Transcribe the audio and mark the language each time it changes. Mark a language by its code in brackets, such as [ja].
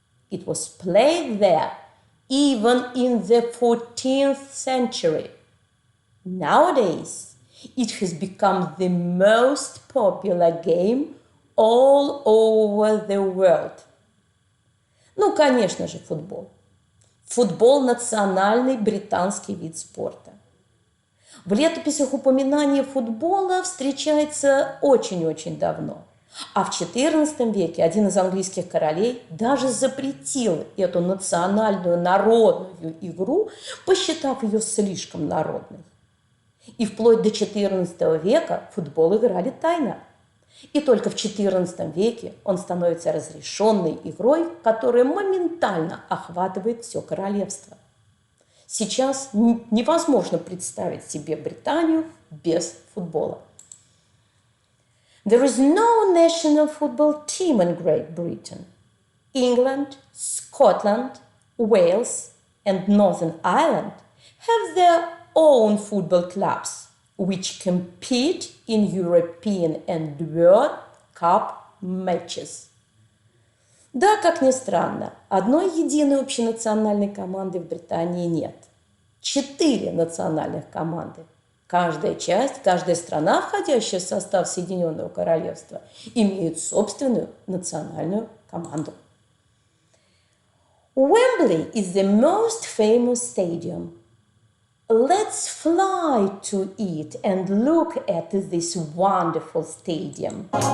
[en] It was played there even in the 14th century. Nowadays, it has become the most popular game all over the world. [ru] Ну, конечно же, футбол. Футбол – национальный британский вид спорта. В летописях упоминание футбола встречается очень-очень давно. А в XIV веке один из английских королей даже запретил эту национальную народную игру, посчитав ее слишком народной. И вплоть до XIV века в футбол играли тайно. И только в XIV веке он становится разрешенной игрой, которая моментально охватывает все королевство. Сейчас невозможно представить себе Британию без футбола. [en] There is no national football team in Great Britain. England, Scotland, Wales, and Northern Ireland have their own football clubs, which compete in European and World Cup matches. [ru] Да, как ни странно, одной единой общенациональной команды в Британии нет. 4 национальных команды. Каждая часть, каждая страна, входящая в состав Соединенного Королевства, имеет собственную национальную команду. [en] Wembley is the most famous stadium. Let's fly to it and look at this wonderful stadium.